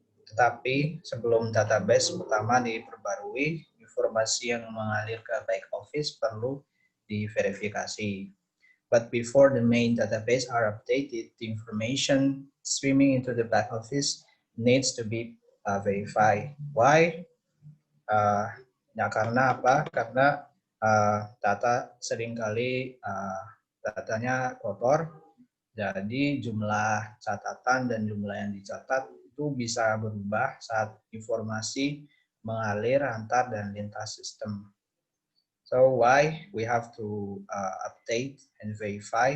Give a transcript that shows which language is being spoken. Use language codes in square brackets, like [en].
[id] Tetapi sebelum database pertama diperbarui, informasi yang mengalir ke back office perlu diverifikasi. [en] But before the main database are updated, the information streaming into the back office needs to be verified. Why? [id] Ya karena apa? Karena data seringkali datanya kotor, jadi jumlah catatan dan jumlah yang dicatat itu bisa berubah saat informasi mengalir antar dan lintas sistem. [en] So why we have to update and verify?